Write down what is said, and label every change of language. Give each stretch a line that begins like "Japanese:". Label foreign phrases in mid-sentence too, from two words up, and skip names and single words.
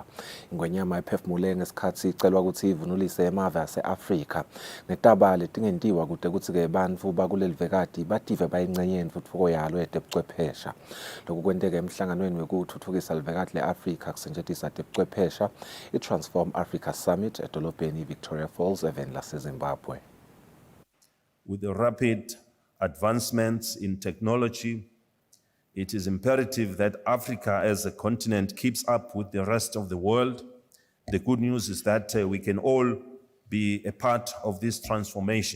Swati: Ingwenyama ephefumule ngesikhathi icelwa ukuthi ivunulise emave ase-Afrika netaba letingentiwa kude kuthi-ke bantfu bakuleli vekati bative bayingcenye intfutfuko yalo yetebuchwephesha. Lokhu kwenteke emhlanganweni wekuthuthukisa livekati le-Afrika kusetjentiswa tebuchwephesha i-Transform Africa Summit edolobheni Victoria Falls eveni laseZimbabwe.
English: With the rapid advancements in technology, it is imperative that Africa as a continent keeps up with the rest of the world. The good news is that we can all be a part of this transformation.